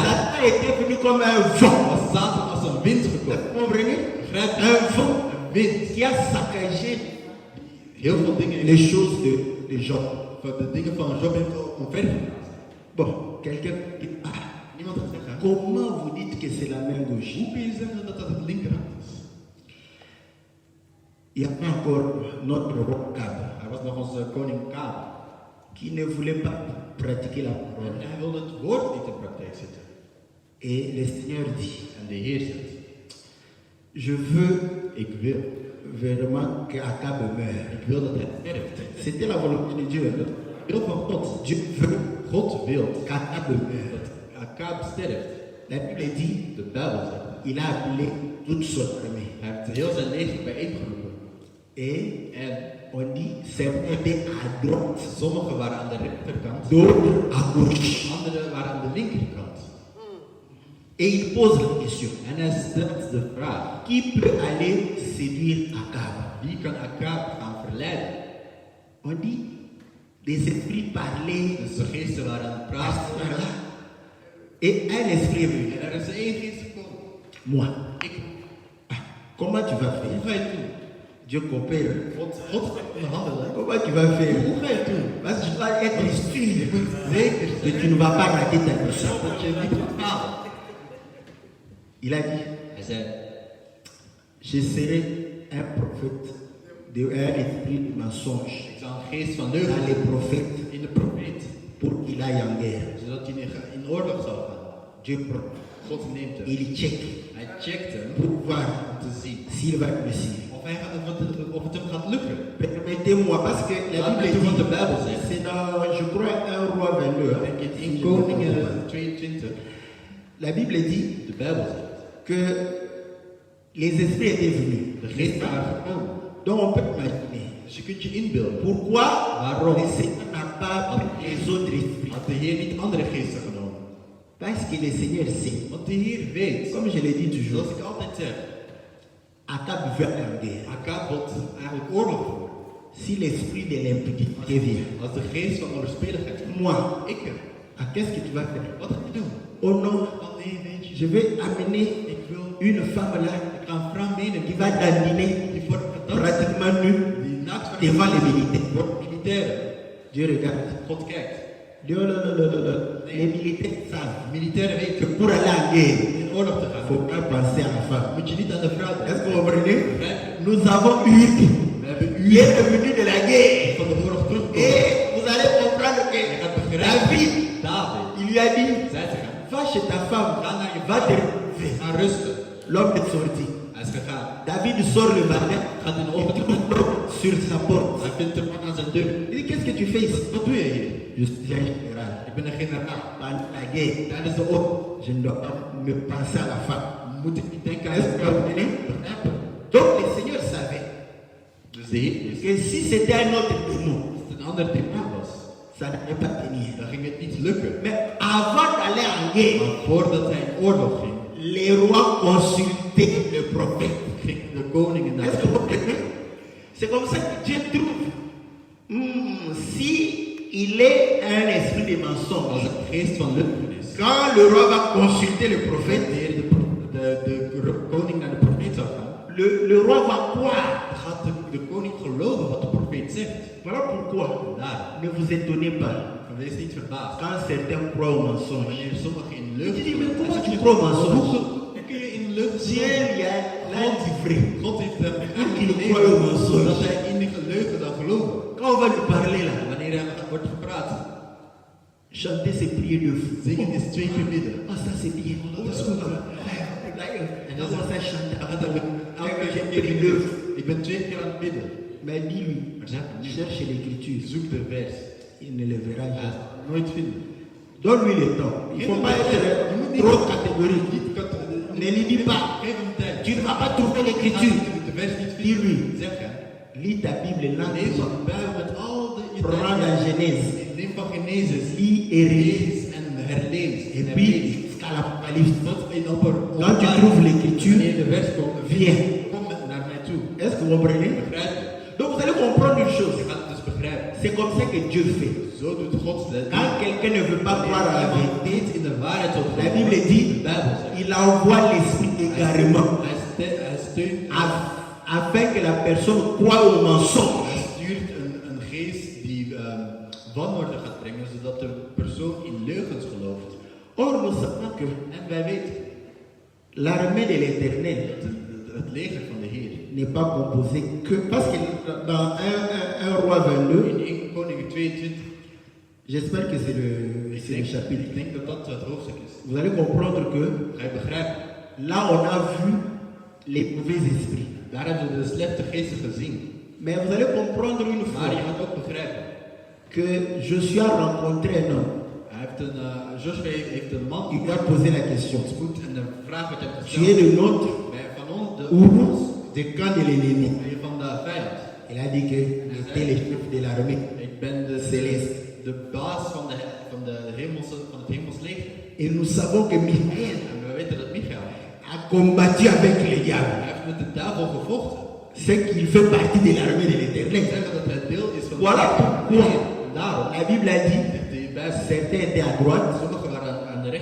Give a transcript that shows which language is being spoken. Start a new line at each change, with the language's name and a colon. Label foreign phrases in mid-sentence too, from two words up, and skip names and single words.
French: Satan était venu comme un vent.
Dutch: was Satan als een wind
French: Est-ce
Dutch: gekomen.
French: que vous comprenez?
Dutch: Begrijp je?
French: Un vent
Dutch: Een wind.
French: qui a saccagé
Dutch: Heel veel dingen
French: les choses de Job.
Dutch: van de dingen van Job heeft omvergebracht.
French: Bon, quelqu'un dit, ah,
Dutch: Niemand gaat zeggen,
French: comment vous dites que c'est la main gauche?
Dutch: hoe kun je zeggen dat dat het linkerhand is?
French: Il y a pas encore notre roi Gab
Dutch: Hij was nog onze koning Kaab.
French: qui ne voulait pas pratiquer la
Dutch: En
French: parole.
Dutch: hij wilde het woord niet in praktijk zetten.
French: Et le Seigneur dit,
Dutch: En de Heer zegt,
French: je veux
Dutch: ik wil.
French: vraiment que Akab meure.
Dutch: Ik wil dat hij sterft.
French: C'était la volonté de Dieu. hein?
Dutch: Wil van God.
French: Dieu veut
Dutch: God wil
French: qu'Akab meure.
Dutch: dat Akaab sterft.
French: La Bible dit,
Dutch: De Bijbel zegt,
French: il a appelé toute son armée.
Dutch: hij heeft heel zijn leger bijeengeroepen.
French: Et
Dutch: En
French: on dit, certains étaient à droite,
Dutch: sommigen waren aan de rechterkant,
French: d'autres à gauche.
Dutch: anderen waren aan de linkerkant.
French: Et il pose la question,
Dutch: En hij stelt de vraag,
French: qui peut aller séduire Akab?
Dutch: wie kan Akaab gaan verleiden?
French: On dit, des esprits parlaient
Dutch: Dus de geesten waren aan het
French: par-ci,
Dutch: praten.
French: par-là. Et un esprit est venu.
Dutch: En er is één geest gekomen.
French: Moi,
Dutch: Ik,
French: comment tu vas
Dutch: hoe
French: faire?
Dutch: ga je het doen?
French: Dieu coopère.
Dutch: God gaat onderhandelen.
French: Comment tu vas faire?
Dutch: Hoe ga je het doen?
French: Parce que tu dois être sûr
Dutch: Zeker
French: que tu ne vas pas rater ta mission.
Dutch: dat je niet gaat falen.
French: Il a dit,
Dutch: Hij zei,
French: je serai un prophète de un esprit de mensonge
Dutch: ik zal een geest van
French: dans
Dutch: leugen
French: les prophètes
Dutch: in de profeet,
French: pour qu'il aille en guerre.
Dutch: zodat hij in oorlog zal gaan.
French: Dieu prend.
Dutch: God neemt hem.
French: Il check
Dutch: Hij checkt hem
French: pour voir
Dutch: om te zien
French: s'il va réussir.
Dutch: of het hem gaat lukken.
French: Permettez-moi, parce que la
Dutch: Laat mij
French: Bible
Dutch: doen wat de
French: dit,
Dutch: Bijbel zegt.
French: c'est dans, je crois, 1 roi 22. hein.
Dutch: Denk in
French: Si 1 je me trompe
Dutch: Koningen
French: pas.
Dutch: 22.
French: La Bible dit
Dutch: De Bijbel zegt.
French: que les esprits étaient venus.
Dutch: De geest waren gekomen.
French: Donc on peut imaginer.
Dutch: Dus je kunt je inbeelden.
French: Pourquoi
Dutch: Waarom?
French: le Seigneur n'a pas pris les autres esprits?
Dutch: Had de Heer niet andere geesten genomen.
French: Parce que le Seigneur sait.
Dutch: Want de Heer weet,
French: Comme je l'ai dit
Dutch: zoals
French: toujours,
Dutch: ik altijd zeg,
French: Akab veut en guerre.
Dutch: Akaab wil eigenlijk oorlog voeren.
French: Si l'esprit de l'impudicité vient,
Dutch: Als de geest van onverspilligheid komt.
French: moi,
Dutch: Ik,
French: qu'est-ce que tu vas faire?
Dutch: wat ga je doen?
French: Oh non,
Dutch: Oh nee, weet je,
French: je vais amener
Dutch: ik wil
French: une femme là
Dutch: ik ga een vrouw meenemen
French: qui va dandiner
Dutch: die voor gedanst,
French: pratiquement nu
Dutch: die naakt wordt
French: devant les militaires.
Dutch: voor militairen.
French: Dieu regarde.
Dutch: God kijkt.
French: Dieu, non. Les militaires savent
Dutch: Militairen
French: que
Dutch: weten
French: pour aller en guerre,
Dutch: in oorlog te
French: il ne
Dutch: gaan.
French: faut pas penser à la femme.
Dutch: Moet je niet aan de vrouw
French: Est-ce
Dutch: denken.
French: que vous comprenez?
Dutch: Begrijp je?
French: Nous avons eu
Dutch: We hebben
French: qui
Dutch: u
French: est revenu de la guerre.
Dutch: van de oorlog teruggekomen.
French: Et vous allez comprendre que
Dutch: Je gaat begrijpen.
French: David,
Dutch: David
French: il lui a dit,
Dutch: zei te gaan.
French: va chez ta femme,
Dutch: Ga naar je
French: va te
Dutch: vrouw.
French: retrouver.
Dutch: Ga rusten.
French: L'homme est sorti.
Dutch: Hij is gegaan.
French: David sort le matin,
Dutch: Gaat in de
French: il
Dutch: ochtend.
French: trouve sur sa porte.
Dutch: Hij vindt hem aan zijn deur.
French: Il dit, qu'est-ce que tu fais ici?
Dutch: Wat doe je hier?
French: Je suis un général.
Dutch: Ik ben een generaal.
French: Pendant la guerre,
Dutch: Tijdens de oorlog
French: je ne dois pas me penser à la femme.
Dutch: moet ik niet denken aan
French: Est-ce que vous comprenez?
Dutch: begrijpen.
French: Donc le Seigneur savait
Dutch: Dus de Heer wist,
French: que si c'était un autre démon,
Dutch: als het een ander demon was,
French: ça n'allait pas tenir.
Dutch: dan ging het niet lukken.
French: Mais avant d'aller en guerre,
Dutch: Maar voordat hij in oorlog ging,
French: les rois consultaient le prophète.
Dutch: ging de koningen naar
French: Est-ce
Dutch: de
French: que vous comprenez? C'est comme ça que Dieu trouve. Si il est un esprit de
Dutch: als
French: mensonge,
Dutch: een geest van leugen is.
French: quand le roi va consulter le prophète,
Dutch: Wanneer de koning naar de profeet zou gaan,
French: le roi va croire.
Dutch: gaat de koning geloven wat de profeet zegt.
French: Voilà pourquoi
Dutch: Daar,
French: ne vous étonnez pas
Dutch: wees niet verbaasd.
French: quand certains croient au mensonge.
Dutch: Wanneer sommigen in
French: Je
Dutch: leugen
French: dis, mais
Dutch: geloven,
French: comment
Dutch: dan
French: tu
Dutch: zeg je,
French: crois au
Dutch: hoe
French: mensonge?
Dutch: kun je in leugen
French: Dieu
Dutch: geloven?
French: lui a livré.
Dutch: God heeft hem
French: qu'il croit au mensonge.
Dutch: dat hij in de leugen dan geloven.
French: Quand on va lui parler là,
Dutch: Wanneer hij wordt gepraat,
French: chanter ses prières de fou.
Dutch: zingen is 2 keer bidden.
French: Oh, ça c'est bien.
Dutch: Dat is goed.
French: Et là, on ça chanter.
Dutch: Dan gaat hij elke keer
French: J'ai pris l'œuvre.
Dutch: ik ben 2 keer aan het bidden.
French: Mais dis-lui,
Dutch: Maar zeg hem niet.
French: cherche l'écriture.
Dutch: Zoek de vers.
French: Il ne le verra
Dutch: Hij
French: jamais.
Dutch: gaat het nooit vinden.
French: Donne-lui le temps. Il ne faut pas être trop catégorique. Ne lui dis pas,
Dutch: Geef hem tijd.
French: tu ne vas pas trouver
Dutch: Als
French: l'écriture.
Dutch: je de vers niet
French: Dis-lui,
Dutch: vindt, zeg hem.
French: lis ta Bible
Dutch: Lees
French: lentement.
Dutch: de Bijbel met al de
French: Prends la Genèse.
Dutch: Neem van Genesis.
French: Lis et relis.
Dutch: Lees en herlees.
French: Et puis jusqu'à l'Apocalypse.
Dutch: Tot in
French: Quand tu trouves l'écriture,
Dutch: wanneer de vers komt,
French: viens.
Dutch: kom naar mij toe.
French: Est-ce que vous comprenez?
Dutch: Begrijp je?
French: Donc vous allez comprendre une chose.
Dutch: Je gaat het dus begrijpen.
French: C'est comme ça que Dieu fait.
Dutch: Zo doet God dat.
French: Quand quelqu'un ne veut pas croire à la
Dutch: Iemand
French: vérité,
Dutch: niet in de waarheid op
French: la Bible dit,
Dutch: de Bijbel zegt.
French: il envoie l'esprit d'égarement
Dutch: Hij steunt,
French: afin que la personne croie au mensonge.
Dutch: hij stuurt een geest die wanorde gaat brengen, zodat de persoon in leugens gelooft.
French: Or, nous savons que
Dutch: En wij weten,
French: l'armée de l'Éternel
Dutch: het leger van de Heer.
French: n'est pas composée que... Parce que dans 1 Roi 22,
Dutch: In 1 Koningen 22,
French: j'espère que c'est le chapitre,
Dutch: ik denk dat dat het hoofdstuk is.
French: vous allez comprendre que
Dutch: Ga je begrijpen?
French: là, on a vu les mauvais esprits.
Dutch: Daar hebben we de slechte geesten gezien.
French: Mais vous allez comprendre une
Dutch: Maar je
French: fois
Dutch: gaat ook begrijpen.
French: que Joshua a rencontré un homme.
Dutch: Joshua heeft een man
French: Il lui a posé la question.
Dutch: ontmoet en de vraag werd hem
French: Tu es
Dutch: gesteld.
French: le nôtre
Dutch: Van ons,
French: ou du camp de l'ennemi?
Dutch: ben je van de vijand?
French: Il a dit que j'étais le chef de l'armée.
Dutch: Ik ben
French: Céleste.
Dutch: de baas van het hemels leger.
French: Et nous savons que Michael
Dutch: En we weten dat Michael,
French: a combattu avec le diable.
Dutch: hij heeft met de duivel gevochten.
French: C'est qu'il fait partie de l'armée de
Dutch: Ik
French: l'Éternel.
Dutch: zeg dat hij deel is van
French: Voilà
Dutch: de
French: pourquoi
Dutch: leger. En daarom,
French: la Bible a dit
Dutch: de Bijbel,
French: certains étaient à droite,
Dutch: sommigen waren aan de